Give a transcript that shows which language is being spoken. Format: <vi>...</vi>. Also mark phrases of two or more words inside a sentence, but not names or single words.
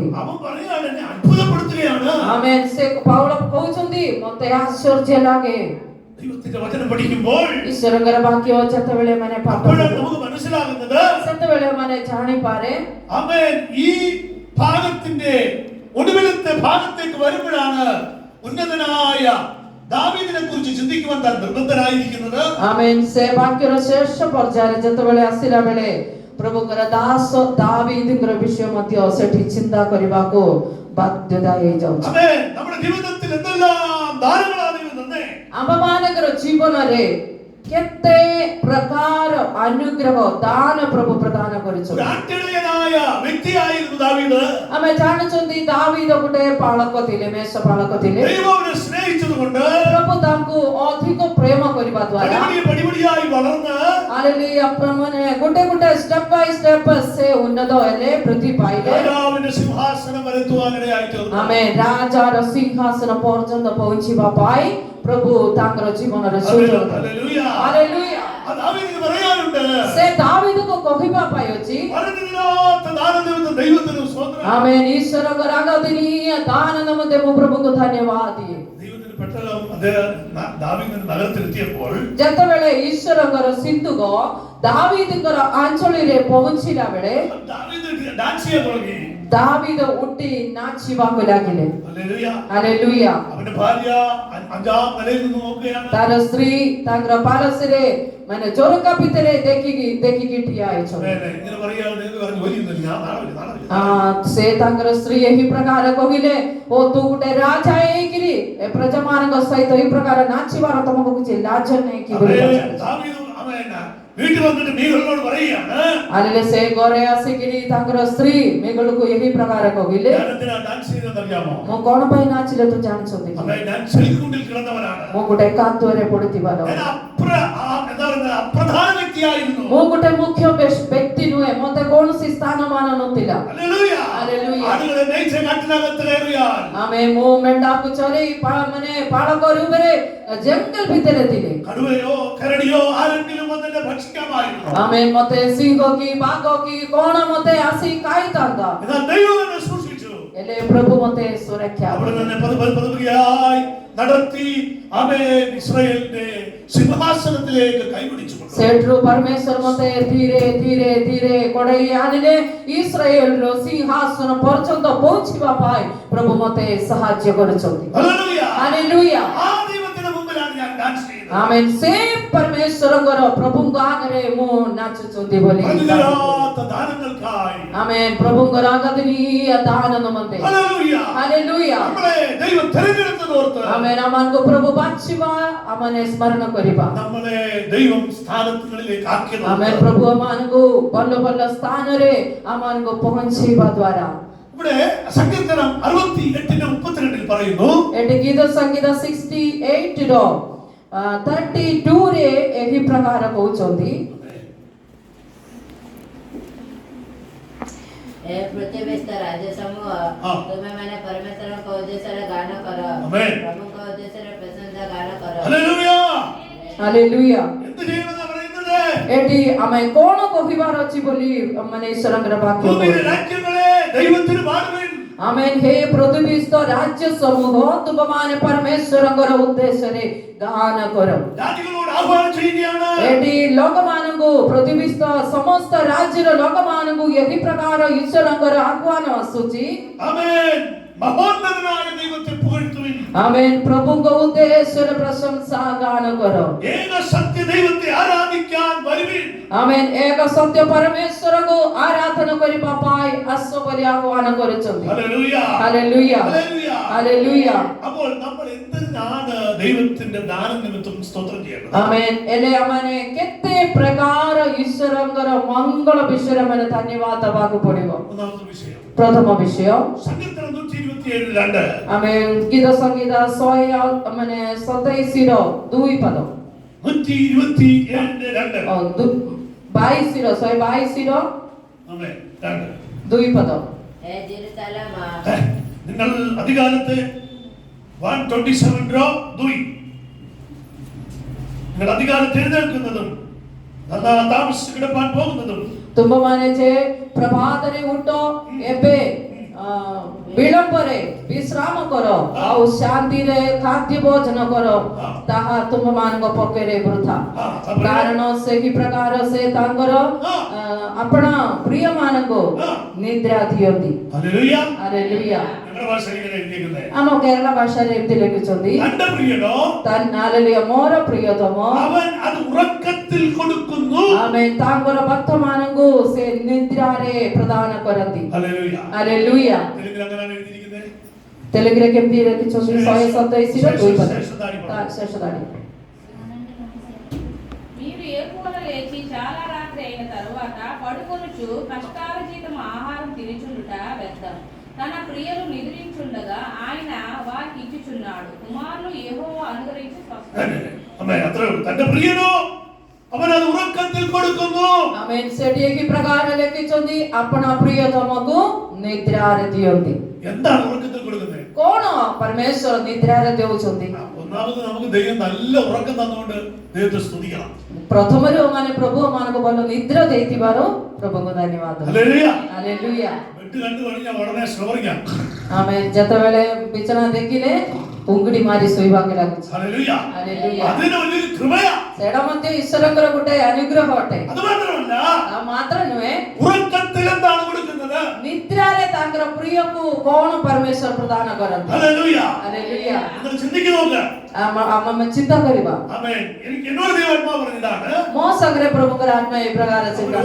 <ml>അവൻ പറയുകയാണ്, എന്നെ അത്ഭുതപ്പെടുത്തുകയാണ്.</ml> <or>ଆମେନ୍. ସେ ପୌଳ କହୁଛନ୍ତି, ମୋତେ ଆଶ୍ଚର୍ଯ୍ୟ ଲାଗେ.</or> <ml>ദൈവത്തിന്റെ വചനം പഠിക്കുമ്പോൾ</ml> <or>ଈଶ୍ୱରଙ୍କର ବାକ୍ୟ ଯେତେବେଳେ ମାନେ ପାଠ</or> <ml>അപ്പോഴാണ് നമുക്ക് മനസ്സിലാകുന്നത്,</ml> <or>ସେତେବେଳେ ମାନେ ଜାଣିପାରେ.</or> <ml>ആമേൻ, ഈ ഭാഗത്തിന്റെ ഒടുവിലത്തെ ഭാഗത്തേക്ക് വരുമ്പോഴാണ് ഉന്നതനായ ദാവീദിനെ കുറിച്ച് ചിന്തിക്കുവാൻ താൻ നിർബന്ധനായിരിക്കുന്നത്. ആമേൻ.</ml> <or>ସେ ବାକ୍ୟର ଶେଷ ପର୍ଯ୍ୟାୟରେ ଯେତେବେଳେ ଆସିଲା ବେଳେ ପ୍ରଭୁଙ୍କର ଦାସ ଦାବୀଦଙ୍କର ବିଷୟ ମଧ୍ୟ ସେଠି ଚିନ୍ତା କରିବାକୁ ବାଧ୍ୟତା ହେଇଯାଉଛି.</or> <ml>ആമേൻ. നമ്മുടെ ജീവിതത്തിൽ എന്തെല്ലാം ദാനങ്ങളാണ് ദൈവം തന്നേ.</ml> <or>ଆମମାନଙ୍କର ଜୀବନରେ କେତେ ପ୍ରକାର ଅନୁଗ୍ରହ ଦାନ ପ୍ରଭୁ ପ୍ରଦାନ କରିଛନ୍ତି.</or> <ml>ആട്ടിടയനായ വ്യക്തിയായിരുന്നു ദാവീദ്.</ml> <or>ଆମେ ଜାଣିଛନ୍ତି ଦାବୀଦ ଗୋଟେ ପାଳକ ଥିଲେ, ମେଷ ପାଳକ ଥିଲେ.</or> <ml>ദൈവത്തെ സ്നേഹിച്ചതുകൊണ്ട്</ml> <or>ପ୍ରଭୁ ତାଙ୍କୁ ଅଧିକ ପ୍ରେମ କରିବା ଦ୍ୱାରା</or> <ml>പടിപടിയായി വളർന്ന്</ml> <or>ହାଲେଲୁୟା ମାନେ ଗୋଟେ ଗୋଟେ</or> <en>step by step</en> <or>ସେ ଉନ୍ନତ ହେଲେ, ବୃଦ୍ଧି ପାଇଲେ.</or> <ml>രാജാവിന്റെ സിംഹാസനം വരെത്തുവാനിടയായി തീർന്നു.</ml> <or>ଆମେ ରାଜାର ସିଂହାସନ ପର୍ଯ୍ୟନ୍ତ ପହଞ୍ଚିବା ପାଇଁ ପ୍ରଭୁ ତାଙ୍କର ଜୀବନରେ ସୁଯୋଗ ଦେଲେ.</or> <ml>ഹല്ലേലൂയ.</ml> <or>ହାଲେଲୁୟା.</or> <ml>ദാവീദിന് പറയാനുണ്ട്, പറയാനുണ്ട്.</ml> <or>ସେ ଦାବିଦକୁ କହିବା ପାଇଁ ଅଛି</or> <ml>പറഞ്ഞില്ലാത്ത ദാനദൈവത്തിന് ദൈവത്തിന് സ്തോത്രം.</ml> <or>आमेन ଈଶ୍ୱରଙ୍କ ଆରାଧନୀୟ ଦାନ ନିମନ୍ତେ ମୁଁ ପ୍ରଭୁଙ୍କୁ ଧନ୍ୟବାଦ ଦିଏ।</or> <ml>ദൈവത്തിന് പെട്ടകം അദ്ദേഹം ദാവീദിന്റെ നഗരത്തിലെത്തിയപ്പോൾ</ml> <or>ଯେତେବେଳେ ଈଶ୍ୱରଙ୍କର ସିନ୍ଧୁକ ଦାବିଦଙ୍କର ଅଞ୍ଚଳରେ ପହଞ୍ଚିଲା ବେଳେ</or> <ml>ദാവീദ് ഡാൻസ് ചെയ്യാൻ തുടങ്ങി.</ml> <or>ଦାବିଦ ଉଠି ନାଚିବାକୁ ଲାଗିଲେ।</or> <ml>ഹല്ലേലൂയ.</ml> <or>ହାଲେଲୁୟା।</or> <ml>അവന്റെ ഭാര്യ അഞ്ചാം നിലയിൽ നിന്ന് നോക്കുകയാണ്.</ml> <or>ତାର ସ୍ତ୍ରୀ ତାଙ୍କର ପାରସରେ ମାନେ ଝରକା ଭିତରେ ଦେଖିକି ଠିଆ ହେଇଛନ୍ତି।</or> <ml>ഇങ്ങനെ പറയുകയാണ്, നിങ്ങൾക്ക് പറഞ്ഞു ജോലിയൊന്നുമില്ല, ഞാൻ നാളെ വരും.</ml> <or>ସେ ତାଙ୍କର ସ୍ତ୍ରୀ ଏହି ପ୍ରକାର କହିଲେ, ଓ ତୁ ଗୋଟେ ରାଜା ହେଇକିରି ଏ ପ୍ରଜାମାନଙ୍କ ସହିତ ଏହି ପ୍ରକାର ନାଚିବାର ତମକୁ କିଛି ଲାଜ ନାହିଁ କି ବୋଲି ପଚାରିଲେ।</or> <ml>ദാവീദ് വീട്ടിൽ വന്നിട്ട് മീഖളിനോട് പറയുകയാണ്,</ml> <or>ଆଲେ ସେ ଘରେ ଆସିକିରି ତାଙ୍କର ସ୍ତ୍ରୀ ମେଘଳକୁ ଏହି ପ୍ରକାର କହିଲେ,</or> <ml>ഞാൻ എന്തിനാ ഡാൻസ് ചെയ്തതെന്ന് അറിയാമോ?</ml> <or>ମୁଁ କଣ ପାଇଁ ନାଚିଲେ ତୁ ଜାଣିଛନ୍ତି କି?</or> <ml>ഞാൻ ചെളിക്കുണ്ടിൽ കിടന്നവനാണ്.</ml> <or>ମୁଁ ଗୋଟେ କାଦୁଅରେ ପଡିଥିବାର,</or> <ml>ഞാൻ അപ്രധാന വ്യക്തിയായിരുന്നു.</ml> <or>ମୁଁ ଗୋଟେ ମୁଖ୍ୟ ବ୍ୟକ୍ତି ନୁହେଁ, ମତେ କୌଣସି ସ୍ଥାନ ମାନ ନଥିଲା।</or> <ml>ഹല്ലേലൂയ. ഹല്ലേലൂയ. ആളുകളെ മേയ്ച്ച കാട്ടിനകത്ത് കയറിയാൽ</ml> <or>ଆମେ ମୁଁ ମେଣ୍ଢାକୁ ଚରେଇ ମାନେ ପାଳକ ରୂପରେ ଜଙ୍ଗଲ ଭିତରେ ଥିଲେ।</or> <ml>കടുവയോ കരടിയോ ആരെങ്കിലും വന്നെ ഭക്ഷിക്കാമായിരുന്നു.</ml> <or>ଆମେ ମତେ ସିଂହ କି ବାଘ କି କଣ ମତେ ଆସି ଖାଇଥାନ୍ତା,</or> <ml>എന്നാൽ ദൈവം എന്നെ സൂക്ഷിച്ചു.</ml> <or>ହେଲେ ପ୍ରଭୁ ମତେ ସୁରକ୍ଷା</or> <ml>അവിടെ</ml> <or>ଦେଲେ।</or> <ml>തന്നെ പതുപതിയായി നടത്തി ആമേൻ ഇസ്രായേലിന്റെ സിംഹാസനത്തിലേക്ക് കൈപിടിച്ചു കൊണ്ടുപോയി.</ml> <or>ସେଠୁ ପରମେଶ୍ୱର ମତେ ଧୀରେ ଧୀରେ ଧୀରେ କଢେଇ ଆଣିଲେ ଇସ୍ରାଏଲର ସିଂହାସନ ପର୍ଯ୍ୟନ୍ତ ପହଞ୍ଚିବା ପାଇଁ ପ୍ରଭୁ ମତେ ସାହାଯ୍ୟ କରୁଛନ୍ତି।</or> <ml>ഹല്ലേലൂയ.</ml> <or>ହାଲେଲୁୟା।</or> <ml>ആ ദൈവത്തിന്റെ മുമ്പിലാണ് ഞാൻ ഡാൻസ് ചെയ്യുന്നത്.</ml> <or>ଆମେନ୍। ସେ ପରମେଶ୍ୱରଙ୍କର ପ୍ରଭୁଙ୍କ ଆଗରେ ମୁଁ ନାଚୁଛନ୍ତି ବୋଲି।</or> <ml>പ്രതിഫലാത്ത ദാനങ്ങൾക്കായി.</ml> <or>ଆମେନ୍। ପ୍ରଭୁଙ୍କର ଆରାଧନୀୟ ଦାନ ନିମନ୍ତେ।</or> <ml>ഹല്ലേലൂയ.</ml> <or>ହାଲେଲୁୟା।</or> <ml>നമ്മളെ ദൈവം തിരഞ്ഞെടുത്തതോർത്ത്</ml> <or>ଆମେନ୍। ଆମମାନଙ୍କୁ ପ୍ରଭୁ ବାଛିବା, ଆମେ ସ୍ମରଣ କରିବା।</or> <ml>നമ്മളെ ദൈവം സ്ഥാനങ്ങളിലേക്ക് ആക്കിയത്.</ml> <or>ଆମେନ୍। ପ୍ରଭୁ ଆମମାନଙ୍କୁ ଭଲ ଭଲ ସ୍ଥାନରେ ଆମମାନଙ୍କୁ ପହଞ୍ଚିବା ଦ୍ୱାରା</or> <ml>ഇവിടെ സങ്കീർത്തനം 68:32 പറയുന്നു,</ml> <or>ଏଠି ଗୀତ ସଂଗୀତ 68 ର 32 ରେ ଏହି ପ୍ରକାର କହୁଛନ୍ତି, ପୃଥିବୀସ୍ଥ ରାଜ୍ୟ ସମୂହ ତୁମେମାନେ ପରମେଶ୍ୱରଙ୍କ ଉଦ୍ଦେଶ୍ୟରେ ଗାନ କର, ପ୍ରଭୁଙ୍କ ଉଦ୍ଦେଶ୍ୟରେ ପ୍ରଶଂସା ଗାନ କର।</or> <ml>ഹല്ലേലൂയ.</ml> <or>ହାଲେଲୁୟା।</or> <ml>എന്ത് ചെയ്യണമെന്നാ പറയുന്നത്?</ml> <or>ଏଠି ଆମେ କଣ କହିବାର ଅଛି ବୋଲି ମାନେ ଈଶ୍ୱରଙ୍କର ବାକ୍ୟ</or> <ml>ഭൂമിയിലെ</ml> <or>କହୁଛି।</or> <ml>രാജ്യങ്ങളെ ദൈവത്തിന് പാടുവിൻ.</ml> <or>ଆମେନ୍। ହେ ପୃଥିବୀସ୍ଥ ରାଜ୍ୟ ସମୂହ ତୁମମାନେ ପରମେଶ୍ୱରଙ୍କର ଉଦ୍ଦେଶ୍ୟରେ ଗାନ କର।</or> <ml>രാജ്യങ്ങളോട് ആഹ്വാനം ചെയ്യുകയാണ്.</ml> <or>ଏଠି ଲୋକମାନଙ୍କୁ ପୃଥିବୀସ୍ଥ ସମସ୍ତ ରାଜ୍ୟର ଲୋକମାନଙ୍କୁ ଏହି ପ୍ରକାର ଈଶ୍ୱରଙ୍କର ଆହ୍ୱାନ ଆସୁଛି।</or> <ml>ആമേൻ. മഹോന്നതനായ ദൈവത്തെ പുകഴ്ത്തുവിൻ.</ml> <or>ଆମେନ୍। ପ୍ରଭୁଙ୍କ ଉଦ୍ଦେଶ୍ୟରେ ପ୍ରଶଂସା ଗାନ କର।</or> <ml>ഏക സത്യ ദൈവത്തെ ആരാധിക്കാൻ വരുവിൻ.</ml> <or>ଆମେନ୍। ଏକ ସତ୍ୟ ପରମେଶ୍ୱରଙ୍କୁ ଆରାଧନା କରିବା ପାଇଁ ଆସ ବୋଲି ଆହ୍ୱାନ କରୁଛନ୍ତି।</or> <ml>ഹല്ലേലൂയ.</ml> <or>ହାଲେଲୁୟା।</or> <ml>ഹല്ലേലൂയ.</ml> <or>ହାଲେଲୁୟା।</or> <ml>അപ്പോൾ നമ്മൾ എന്തിനാണ് ദൈവത്തിന്റെ ദാനം നിമിത്തം സ്തോത്രം ചെയ്യേണ്ടത്?</ml> <or>ଆମେନ୍। ହେଲେ ଆମମାନେ କେତେ ପ୍ରକାର ଈଶ୍ୱରଙ୍କର ମଙ୍ଗଳ ବିଷୟରେ ଆମେ ଧନ୍ୟବାଦ ଦେବାକୁ ପଡିବ।</or> <ml>ഒന്നാമത്തെ വിഷയം</ml> <or>ପ୍ରଥମ ବିଷୟ,</or> <ml>സങ്കീർത്തനം 127:2.</ml> <or>ଆମେନ୍। ଗୀତ ସଂଗୀତ 127 ର 2 ପଦ, 127:2. 22 ର 122 ର</or> <ml>ആമേൻ. 2.</ml> <or>2 പଦ,</or> <ml>ഹേ ജെറുസലേം, നിങ്ങൾ അധികാലത്തെ 127:2 നിങ്ങൾ അധികാലത്ത് എഴുന്നേൽക്കുന്നതും താമസിച്ച് കിടപ്പാൻ പോകുന്നതും</ml> <or>ତୁମମାନେ ଯେ ପ୍ରଭାତରେ ଉଠ, ଏବେ ବିଳମ୍ବରେ ବିଶ୍ରାମ କର ଆଉ ଶାନ୍ତିରେ ଖାଦ୍ୟ ଭୋଜନ କର, ତାହା ତୁମମାନଙ୍କ ପକ୍ଷରେ ବୃଥା। କାରଣ ସେହି ପ୍ରକାର ସେ ତାଙ୍କର ଆପଣା ପ୍ରିୟମାନଙ୍କୁ ନିଦ୍ରା ଦିଅନ୍ତି।</or> <ml>ഹല്ലേലൂയ.</ml> <or>ହାଲେଲୁୟା।</or> <ml>ഞങ്ങളുടെ ഭാഷയിൽ ഇങ്ങനെ എഴുതിയിരിക്കുന്നത്,</ml> <or>ଆମ କେରଳ ଭାଷାରେ ଏମିତି ଲେଖିଛନ୍ତି,</or> <ml>തന്റെ പ്രിയനോ</ml> <or>ହାଲେଲୁୟା, ମୋର ପ୍ରିୟତମ,</or> <ml>അവൻ അത് ഉറക്കത്തിൽ കൊടുക്കുന്നു.</ml> <or>ଆମେ ତାଙ୍କର ଭକ୍ତମାନଙ୍କୁ ସେ ନିଦ୍ରାରେ ପ୍ରଦାନ କରନ୍ତି।</or> <ml>ഹല്ലേലൂയ.</ml> <or>ହାଲେଲୁୟା।</or> <ml>തെലുങ്കിൽ അങ്ങനെയാണ് എഴുതിയിരിക്കുന്നത്.</ml> <or>ତେଲୁଗୁରେ କେମିତି ଲେଖିଛନ୍ତି? 127 ର 2 ପଦ, ଶେଷ ଧାଡ଼ି।</or> <te>మీరు ఏర్పూడ లేచి చాలా రాత్రి అయిన తరువాత పడుకొనుచు కష్టాల జీతం ఆహారం తినుచుండుట వ్యర్థం. తన ప్రియులు నిద్రించుండగా ఆయన వారికి ఇచ్చుచున్నాడు. కుమారులు యెహోవా అనుగ్రహించి</te> <ml>തന്റെ പ്രിയനോ അവൻ അത് ഉറക്കത്തിൽ കൊടുക്കുന്നു.</ml> <te>ఆమేన్।</te> <or>ସେଠି ଏହି ପ୍ରକାର ଲେଖିଛନ୍ତି, ଆପଣ ପ୍ରିୟତମକୁ ନିଦ୍ରାରେ ଦିଅନ୍ତି।</or> <ml>എന്താണ് ഉറക്കത്തിൽ കൊടുക്കുന്നത്?</ml> <or>କଣ ପରମେଶ୍ୱର ନିଦ୍ରାରେ ଦେଉଛନ୍ତି?</or> <ml>ഒന്നാമത് നമുക്ക് ദൈവം നല്ല ഉറക്കം തന്നുകൊണ്ട് ദൈവത്തെ സ്തുതിക്കണം.</ml> <or>ପ୍ରଥମରୁ ମାନେ ପ୍ରଭୁ ମାନଙ୍କୁ ଭଲ ନିଦ୍ରା ଦେଇଥିବାରୁ ପ୍ରଭୁଙ୍କୁ ଧନ୍ୟବାଦ.</or> <ml>ഹല്ലേലൂയ.</ml> <or>ହାଲେଲୁୟା.</or> <ml>ബെഡ് കണ്ടു കഴിഞ്ഞാൽ ഉടനെ സ്നോറിംഗാണ്.</ml> <or>ଆମେ ଯେତେବେଳେ ବିଛଣା ଦେଖିଲେ ଉଙ୍ଗୁଡି ମାରି ଶୋଇବାକୁ ଲାଗୁଛି.</or> <ml>ഹല്ലേലൂയ.</ml> <or>ହାଲେଲୁୟା.</or> <ml>അതിന് വലിയൊരു കൃപയാ.</ml> <or>ସେଇଟା ମଧ୍ୟ ଈଶ୍ୱରଙ୍କର ଗୋଟେ ଅନୁଗ୍ରହ ଅଟେ.</or> <ml>അത് മാത്രമല്ല,</ml> <or>ଆଉ ମାତ୍ର ନୁହେଁ,</or> <ml>ഉറക്കത്തിൽ എന്താണ് കൊടുക്കുന്നത്?</ml> <or>ନିଦ୍ରାରେ ତାଙ୍କର ପ୍ରିୟକୁ କଣ ପରମେଶ୍ୱର ପ୍ରଦାନ କରନ୍ତି.</or> <ml>ഹല്ലേലൂയ.</ml> <or>ହାଲେଲୁୟା.</or> <ml>നിങ്ങൾ ചിന്തിക്ക് നോക്ക്.</ml> <or>ଆମେ ଚିନ୍ତା କରିବା.</or> <ml>ആമേൻ. എനിക്ക് എന്നോട് ദൈവാത്മാവ് പറഞ്ഞതാണ്,</ml> <or>ମୋ ସାଙ୍ଗରେ ପ୍ରଭୁଙ୍କର ଆତ୍ମା ଏ ପ୍ରକାର ଚିନ୍ତା.</or>